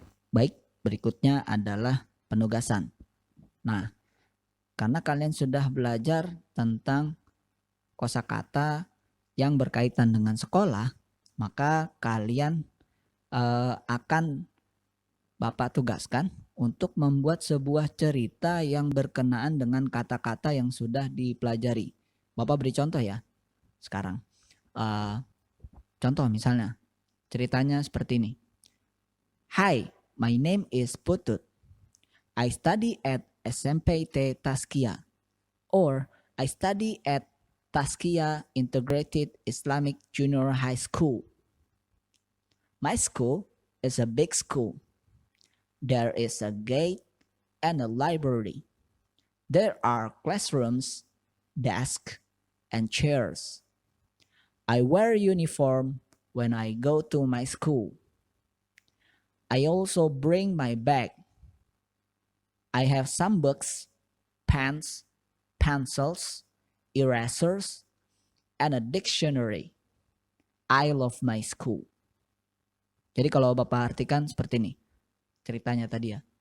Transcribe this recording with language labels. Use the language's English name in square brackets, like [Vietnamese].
[Indonesian] Baik, berikutnya adalah penugasan. Nah, karena kalian sudah belajar tentang kosakata yang berkaitan dengan sekolah, maka kalian akan Bapak tugaskan untuk membuat sebuah cerita yang berkenaan dengan kata-kata yang sudah dipelajari. Bapak beri contoh ya sekarang. Contoh misalnya, ceritanya seperti ini. [English] Hi, my name is Putut. I study at SMPT Taskia, or I study at Taskia Integrated Islamic Junior High School. My school is a big school. There is a gate and a library. There are classrooms, desks, and chairs. I wear uniform when I go to my school. I also bring my bag. I have some books, pens, pencils, erasers, and a dictionary. I love my school. [Indonesian] Jadi kalau Bapak artikan seperti ini ceritanya tadi ya.